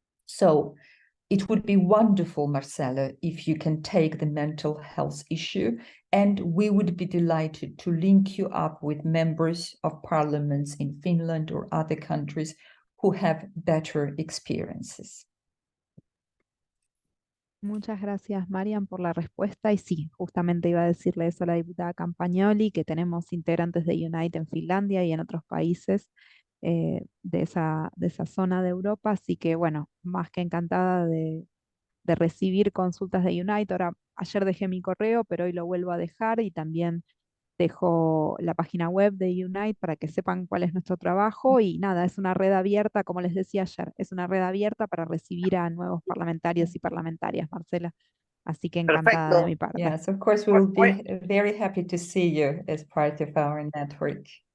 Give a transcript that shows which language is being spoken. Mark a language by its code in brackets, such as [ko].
[en] So it would be wonderful, Marcella, if you can take the mental health issue, and we would be delighted to link you up with members of parliaments in Finland or other countries who have better experiences. [es] Muchas gracias, Mariam, por la respuesta. Y sí, justamente iba a decirle eso a la diputada Campagnoli, que tenemos integrantes de Unite en Finlandia y en otros países de esa zona de Europa. Así que, bueno, más que encantada de recibir consultas de Unite. Ahora, ayer dejé mi correo, pero hoy lo vuelvo a dejar y también dejo la página web de Unite para que sepan cuál es nuestro trabajo y nada, es una red abierta, como les decía ayer, es una red abierta para recibir a nuevos parlamentarios y parlamentarias, Marcela. Así que encantada de mi parte. [en] Yes, of course, we will be very happy to see you as part of our network.